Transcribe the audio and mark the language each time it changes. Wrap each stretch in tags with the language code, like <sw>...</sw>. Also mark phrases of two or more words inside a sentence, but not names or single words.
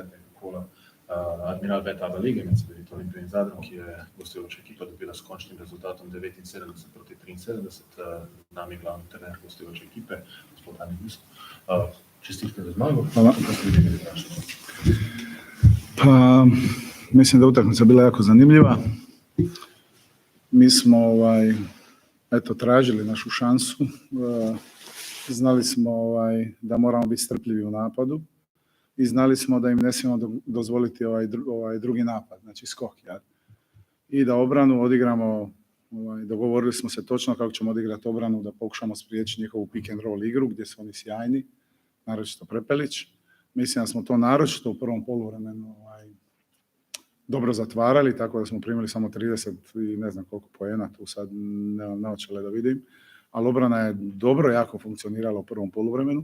<sl>kola AdmiralBet ABA lige med Cedevito Olimpijo in Zadrom, ki je gostujoča ekipa dobila s končnim rezultatom 79 proti 73. Nami glavni trener gostujoče ekipe, gospod Novinarska. Čestitke za zmago. Hvala.</sl> <hr>Kako ste vidjeli naše? Pa, mislim da utakmica bila jako zanimljiva. Mi smo tražili našu šansu. Znali smo da moramo biti strpljivi u napadu i znali smo da im ne smijemo dozvoliti ovaj drugi napad, znači skok. I da obranu odigramo, dogovorili smo se točno kako ćemo odigrati obranu, da pokušamo spriječiti njihovu</hr> <en>pick and roll</en> <hr>igru gdje su oni sjajni, naročito Prepelić. Mislim da smo to naročito u prvom poluvremenu dobro zatvarali, tako da smo primili samo 30 i ne znam koliko poena, tu sad nemam naočale da vidim, ali obrana je dobro jako funkcionirala u prvom poluvremenu.</hr>